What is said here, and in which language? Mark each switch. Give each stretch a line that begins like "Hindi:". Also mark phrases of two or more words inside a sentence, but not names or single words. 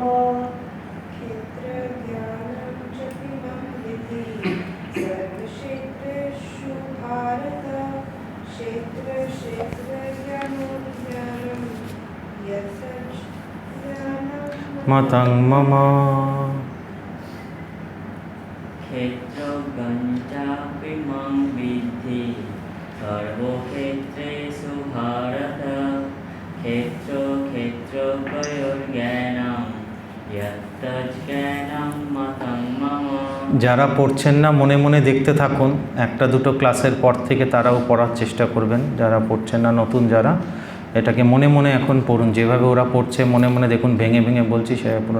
Sanskrit: क्षेत्रज्ञानं च इमं विद्धि सर्वक्षेत्रेषु भारत, क्षेत्रज्ञानोर्ज्ञानं यत्तज्ज्ञानं মতং মম। ক্ষেত্রজ্ঞঞ্চাপি মাং বিদ্ধি সর্বক্ষেত্রেষু ভারত, ক্ষেত্রজ্ঞয়োর্জ্ঞানং যত্তজ্ঞানং মতং মম।
Bangla: যারা পড়ছেন না মনে মনে দেখতে থাকুন, একটা দুটো ক্লাসের পর থেকে তারাও পড়ার চেষ্টা করবেন। যারা পড়ছেন না, নতুন যারা, এটাকে মনে মনে এখন পড়ুন, যেভাবে ওরা পড়ছে মনে মনে দেখুন, ভেঙে ভেঙে বলছি সেভাবে পড়ুন।